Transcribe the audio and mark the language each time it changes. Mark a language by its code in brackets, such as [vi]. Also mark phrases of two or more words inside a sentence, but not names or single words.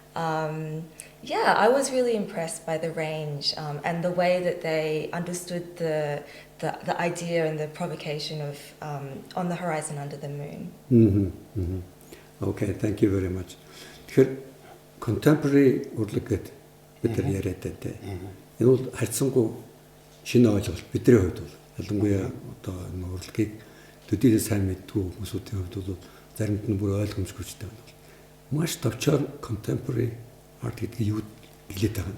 [en] I was really impressed by the range and the way that they understood the idea and the provocation of On the Horizon Under the Moon. Okay, thank you very much. [mn] Contemporary урлагт бид нар яриад байдаг. Энэ бол харьцангуй шинэ ойлголт бидний хувьд бол ялангуяа одоо энэ урлагийг төдийлөн сайн мэддэг хүмүүсийн хувьд бол заримд нь бүр ойлгомжгүйтэй байна. Маш товчоор [en] contemporary art [mn] гэдгийг юу хэлээд байгаа юм?